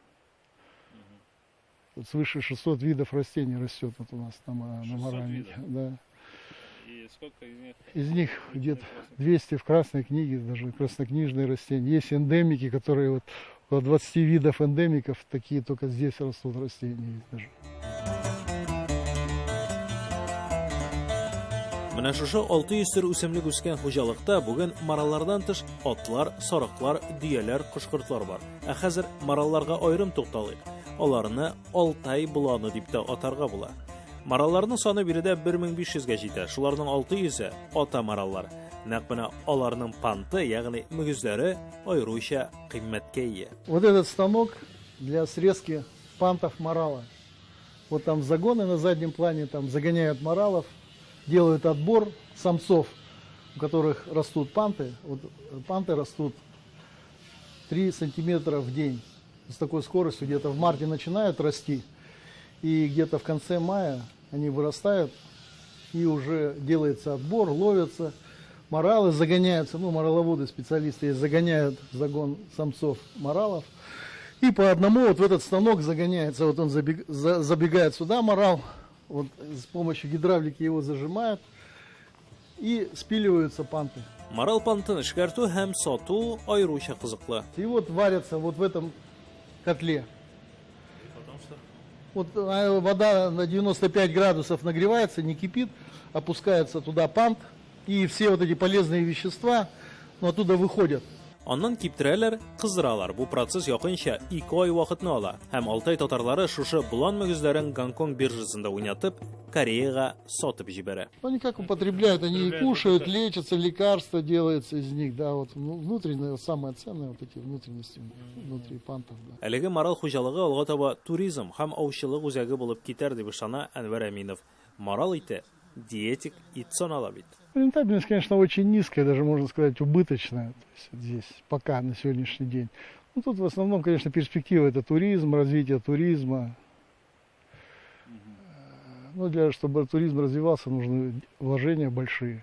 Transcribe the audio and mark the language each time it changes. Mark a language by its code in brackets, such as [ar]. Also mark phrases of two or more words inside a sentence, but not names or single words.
[ru] Тут свыше 600 видов растений растет вот у нас на Маральнике. Да. И сколько из них? Из них где-то 200 в Красной книге, даже краснокнижные растения. Есть эндемики, которые вот около 20 видов эндемиков, такие только здесь растут растения. Есть даже. [tt] Менә шушы 600 төр үсемлек үскән хуҗалыкта бүген мараллардан тыш атлар, сарыклар, дөяләр, кошкортлар бар. Ә хәзер маралларга аерым тукталыйк. Аларны Алтай буланы дип тә атарга була. Маралларның саны биредә 1500-гә җитә. Шуларның 600-е ата мараллар. Нәкъ менә аларның панты, ягъни мөгезләре аеруча кыйммәткә ия. [ru] Вот этот станок для срезки пантов марала. Вот там загоны на заднем плане, там загоняют маралов, делают отбор самцов, у которых растут панты. Вот панты растут 3 сантиметра в день. С такой скоростью где-то в марте начинают расти. И где-то в конце мая они вырастают. И уже делается отбор, ловятся. Маралы загоняются, ну мараловоды, специалисты, загоняют в загон самцов маралов. И по одному вот в этот станок загоняется. Вот он забегает сюда, марал. Вот с помощью гидравлики его зажимают и спиливаются панты. [tt] Марал пантын эшкәртү һәм сату аеруча кызыклы. [ru] И вот варятся вот в этом котле. Вот вода на 95 градусов нагревается, не кипит, опускается туда пант, и все вот эти полезные вещества оттуда выходят. [tt] Аннан киптерәләр, кыздыралар. Бу процесс якынча 2 ай вакытны ала. Һәм Алтай татарлары шушы булан мөгезләрен Гонконг биржасында уйнатып, Кореяга сатып җибәрә. [ru] Они как употребляют, они и кушают, лечатся, лекарства делаются из них, да, вот внутреннее, самое ценное, вот эти внутренности, внутри пантов, да. [tt] Әлеге марал хуҗалыгы алга таба туризм һәм аучылык үзәге булып китәр дип ышана Әнвәр Әминов. Марал ите диетик ит санала бит. [ru] Рентабельность, конечно, очень низкая, даже можно сказать убыточная, то есть вот здесь пока на сегодняшний день. Ну тут в основном, конечно, перспектива это туризм, развитие туризма. Но чтобы туризм развивался, нужны вложения большие.